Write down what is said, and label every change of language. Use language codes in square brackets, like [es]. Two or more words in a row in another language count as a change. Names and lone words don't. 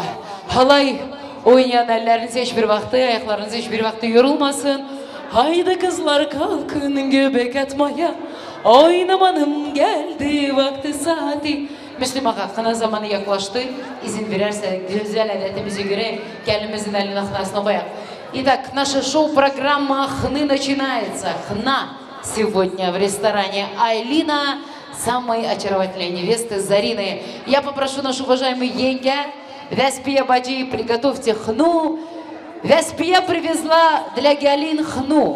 [tr] Halay oynayan elleriniz hiçbir vakti, ayaklarınız hiçbir vakti yorulmasın. Haydi kızlar kalkın göbek atmaya. Oynamanın geldi vakti saati. Müslüman hakkına zamanı yaklaştı. İzin vererse güzel adetimize göre kendimizin elinin aknasına koyak. [ru] Итак, наша шоу-программа «Хны» начинается. «Хна» сегодня в ресторане «Айлина». Самой очаровательной невесты Зарины. Я попрошу нашу уважаемую Енге, Веспия Баджи, приготовьте хну. Веспия привезла для Геолин хну.